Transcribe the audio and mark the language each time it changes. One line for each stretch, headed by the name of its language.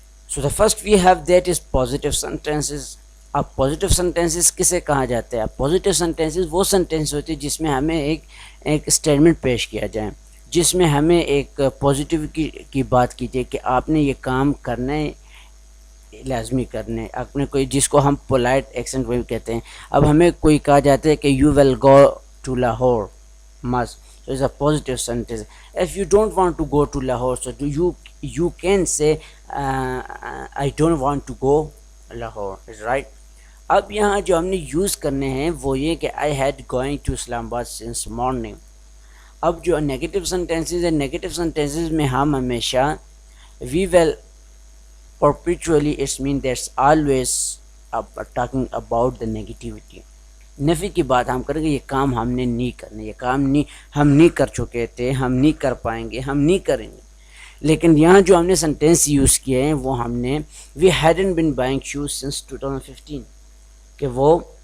English: So the first we have that is positive sentences.
Urdu: اب positive sentences کسے کہا جاتا ہے؟ positive sentences وہ sentence ہوتی ہے جس میں ہمیں ایک statement پیش کیا جائے، جس میں ہمیں ایک پازیٹیو کی بات کی جائے کہ آپ نے یہ کام کرنا ہے، لازمی کرنے، اپنے کوئی جس کو ہم پولائٹ ایکسنٹ وہی کہتے ہیں۔ اب ہمیں کوئی کہا جاتا ہے کہ
English: You will go to Lahore must, so it's a positive sentence. If you don't want to go to Lahore, so you can say I don't want to go Lahore, is right.
Urdu: اب یہاں جو ہم نے یوز کرنے ہیں وہ یہ کہ
English: I had going to Islam Abad since morning۔
Urdu: اب جو نیگیٹو سینٹینسز ہیں، نیگیٹو سینٹینسز میں ہم ہمیشہ
English: we will perpetually it means that's always talking about the negativity،
Urdu: نفی کی بات ہم کریں گے، یہ کام ہم نے نہیں کرنا، یہ کام ہم نہیں کر چکے تھے، ہم نہیں کر پائیں گے، ہم نہیں کریں گے۔ لیکن یہاں جو ہم نے سینٹینس یوز کیے ہیں وہ ہم نے
English: we hadn't been buying shoes since 2015،
Urdu: کہ وہ